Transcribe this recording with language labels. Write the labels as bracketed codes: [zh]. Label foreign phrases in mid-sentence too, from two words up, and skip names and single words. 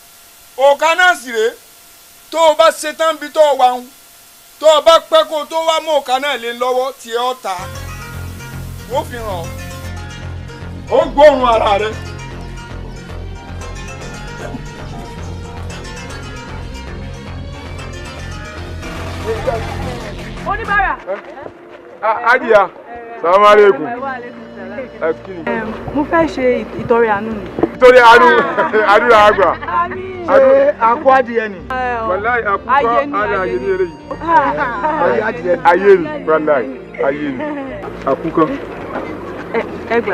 [yo] òkà náà sì rèé tó o bá ṣe tán bí tó o wà ń tó o bá pẹ́ kó o tó wá mú òkà náà lé lọ́wọ́ tí ẹ ọ́ ta ó fi hàn ó gbóòórùn ara rẹ. Onibara. [ar] Ajiya، سلام عليكم. [yo] Mo fẹ́ ṣe ìtọrẹ àánú ni. Ìtọrẹ àánú àdúrà àgbà. Ṣé akọ adìyẹ ni? Wàláì àkúkọ ayé ni eré yìí. Ayé ni wàláì ayé ni. Àkúkọ. Ẹ gbà.